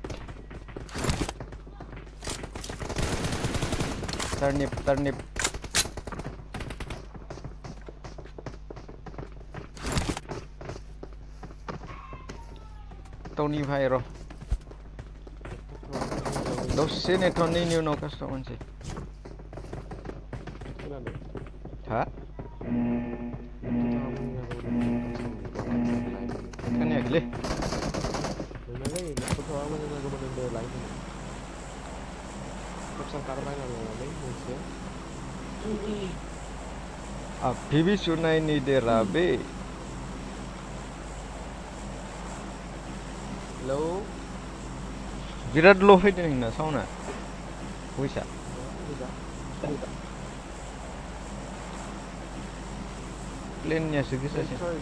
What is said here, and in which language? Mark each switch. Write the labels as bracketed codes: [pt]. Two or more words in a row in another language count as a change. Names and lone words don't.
[brx] टनि भाइ र' दसे नेटवर्कनि उनाव कास्टम मोनसै हा खोनायाखैलै नोंनालै लेपटप थाबा मोजां जागौमोन होनदों लाइभ होनो केपचार कार्ड बायनानै लानानै मोनसे [hi] अभी भी सुनाई नहीं दे रहा बे [en] Hello. [brx] बिराद ल' फैदों नोंना साउन्डआ भइसआ प्लेननियासो गोसासिन